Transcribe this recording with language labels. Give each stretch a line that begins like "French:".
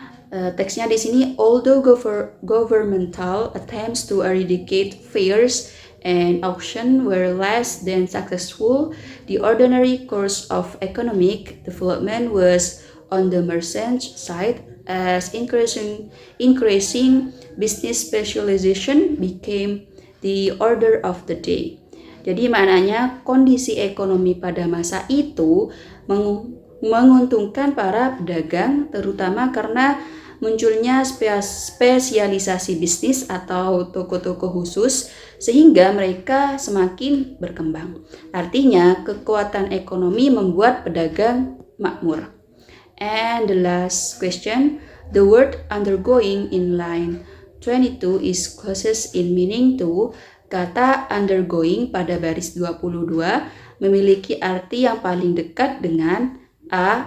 Indonesian: Teksnya di sini,
English: although governmental attempts to eradicate fairs and auction were less than successful, the ordinary course of economic development was on the merchant side, as increasing business specialization became the order of the day.
Indonesian: Jadi maknanya kondisi ekonomi pada masa itu menguntungkan para pedagang, terutama karena munculnya spesialisasi bisnis atau toko-toko khusus sehingga mereka semakin berkembang. Artinya kekuatan ekonomi membuat pedagang makmur.
English: And the last question, the word undergoing in line 22 is closest in meaning to.
Indonesian: Kata undergoing pada baris 22 memiliki arti yang paling dekat dengan A.